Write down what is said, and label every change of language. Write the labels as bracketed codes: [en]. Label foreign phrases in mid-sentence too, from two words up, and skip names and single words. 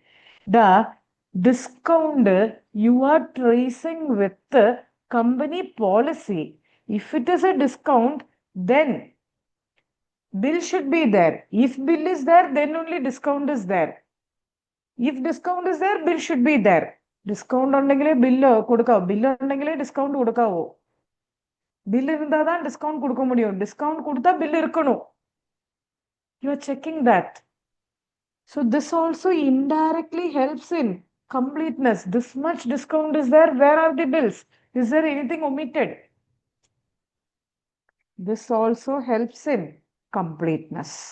[en] The discount you are tracing with the company policy. If it is a discount, then bill should be there. If bill is there, then only discount is there. If discount is there, bill should be there. [ml] Discount ഉണ്ടെങ്കിലേ ബില്ല് കൊടുക്കാവൂ, ബില്ല് ഉണ്ടെങ്കിലേ ഡിസ്കൗണ്ട് കൊടുക്കാവൂ. [ta] ബില്ല് இருந்தா தான் டிஸ்கவுண்ட் கொடுக்க முடியும். டிஸ்கவுண்ட் கொடுத்தா பில் இருக்கணும். [en] You are checking that. So this also indirectly helps in completeness. This much discount is there. Where are the bills? Is there anything omitted? This also helps in completeness.